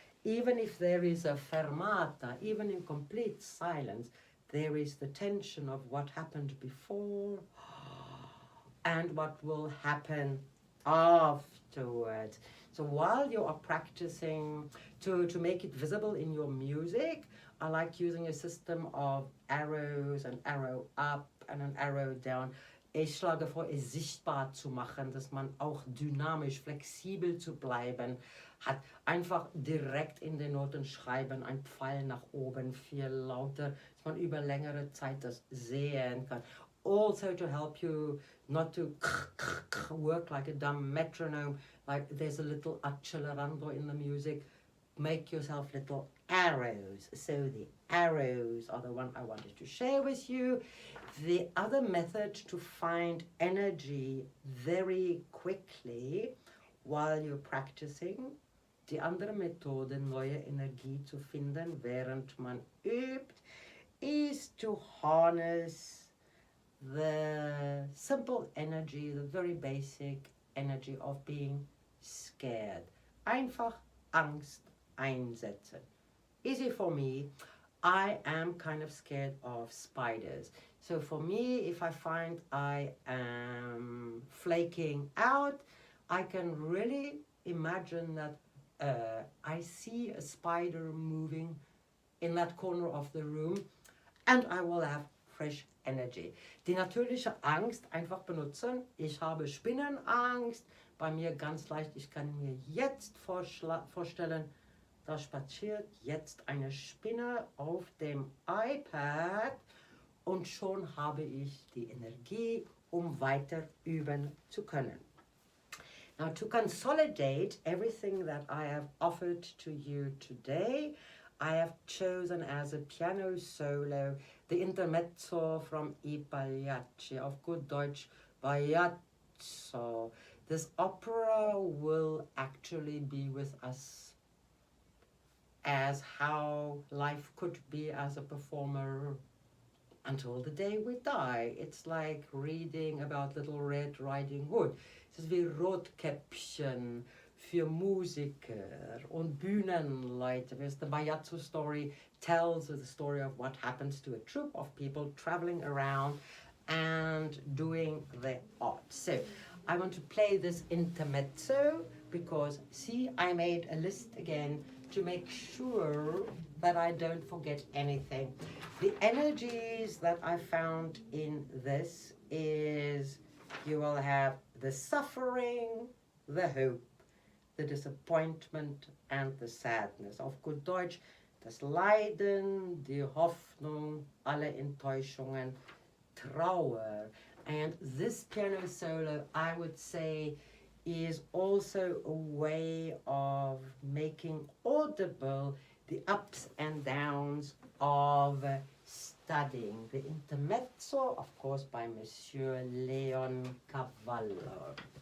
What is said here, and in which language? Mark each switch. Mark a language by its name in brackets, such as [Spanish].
[English] Even if there is a fermata, even in complete silence, there is the tension of what happened before and what will happen afterwards. So while you are practicing to make it visible in your music, I like using a system of arrows, an arrow up and an arrow down. [German] Ich schlage vor, es sichtbar zu machen, dass man auch dynamisch, flexibel zu bleiben hat. Einfach direkt in den Noten schreiben, ein Pfeil nach oben, 4 Laute, dass man über längere Zeit das sehen kann. [English] Also to help you not to work like a dumb metronome, like there's a little accelerando in the music. Make yourself little arrows. So the arrows are the one I wanted to share with you. The other method to find energy very quickly while you're practicing, [German] die andere Methode, neue Energie zu finden, während man übt, [English] is to harness the simple energy, the very basic energy of being scared. [German] Einfach Angst einsetzen. [English] Easy for me. I am kind of scared of spiders. So for me, if I find I am flaking out, I can really imagine that I see a spider moving in that corner of the room and I will have fresh energy. [German] Die natürliche Angst einfach benutzen. Ich habe Spinnenangst. Bei mir ganz leicht, ich kann mir jetzt vorstellen, da spaziert jetzt eine Spinne auf dem iPad und schon habe ich die Energie, um weiter üben zu können. [English] Now to consolidate everything that I have offered to you today, I have chosen as a piano solo the intermezzo from I Pagliacci, [German] auf gut Deutsch Baiazzo. [English] This opera will actually be with us as how life could be as a performer until the day we die. It's like reading about Little Red Riding Hood. [German] Es ist wie Rotkäppchen für Musiker und Bühnenleiter. [English] The Baiazzo story tells the story of what happens to a troupe of people traveling around and doing their art. So I want to play this intermezzo because, see, I made a list again to make sure that I don't forget anything. The energies that I found in this is you will have the suffering, the hope, the disappointment and the sadness. [German] Auf gut Deutsch, das Leiden, die Hoffnung, alle Enttäuschungen, Trauer. [English] And this piano solo, I would say, is also a way of making audible the ups and downs of studying. The intermezzo, of course, by Monsieur Leoncavallo.